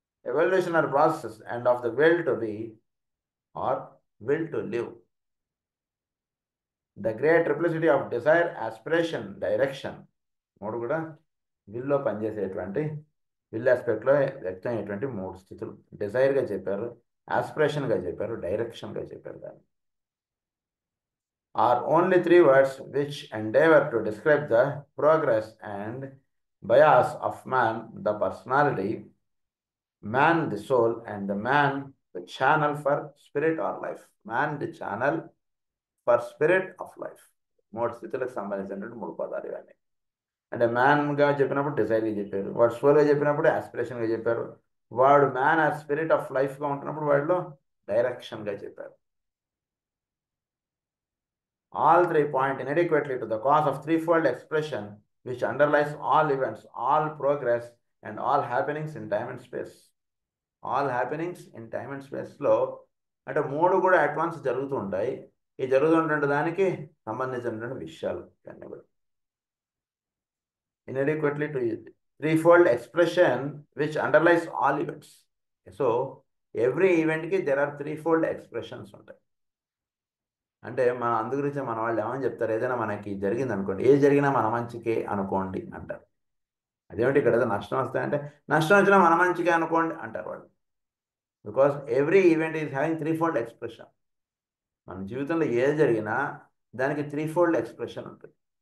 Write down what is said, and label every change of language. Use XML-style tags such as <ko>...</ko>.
<en>Evolutionary process and of the will to be or will to live. The great triplicity of desire, aspiration, direction.</en> <te>మూడు కూడా willow పనిచేసేటువంటి, will ఆస్పెక్ట్లో వ్యక్తం అయ్యేటువంటి మూడు స్థితులు. డిజైర్గా చెప్పారు, ఆస్పిరేషన్గా చెప్పారు, డైరెక్షన్గా చెప్పారు.</te> <en>దాన్ని are only three words which endeavour to describe the progress and bias of man, the personality, man the soul, and the man the channel for spirit or life. Man the channel for spirit of life.</en> <te>మూడు స్థితులకు సంబంధించినటువంటి మూడు పదాలు ఇవన్నీ. అంటే మ్యాన్గా చెప్పినప్పుడు డిజైర్గా చెప్పారు, వాడు సోల్గా చెప్పినప్పుడు ఆస్పిరేషన్గా చెప్పారు, వాడు మ్యాన్ ఆ స్పిరిట్ ఆఫ్ లైఫ్గా ఉంటున్నప్పుడు వాడిలో డైరెక్షన్గా చెప్పారు.</te> <en>All three point inadequately to the cause of threefold expression which underlies all events, all progress, and all happenings in time and space. All happenings in time and space</en> <te>లో అంటే మూడు కూడా advance జరుగుతూ ఉంటాయి. ఈ జరుగుతుంటే దానికి సంబంధించినటువంటి విషయాలు ఇవన్నీ కూడా.</te> <en>Inadequately to threefold expression which underlies all events. So every event కి there are threefold expressions ఉంటాయి.</en> <te>అంటే మన అందు గురించి మన వాళ్ళు ఏమని చెప్తారు, ఏదైనా మనకి జరిగింది అనుకోండి, ఏది జరిగినా మన మంచికే అనుకోండి అంటారు. అదేమిటి ఇక్కడ ఏదో నష్టం వస్తాయంటే, నష్టం వచ్చినా మన మంచికే అనుకోండి అంటారు వాళ్ళు.</te> <en>Because every event is having threefold expression.</en> <te>మన జీవితంలో ఏది జరిగినా దానికి త్రీఫోల్డ్ ఎక్స్ప్రెషన్ ఉంటుంది.</te>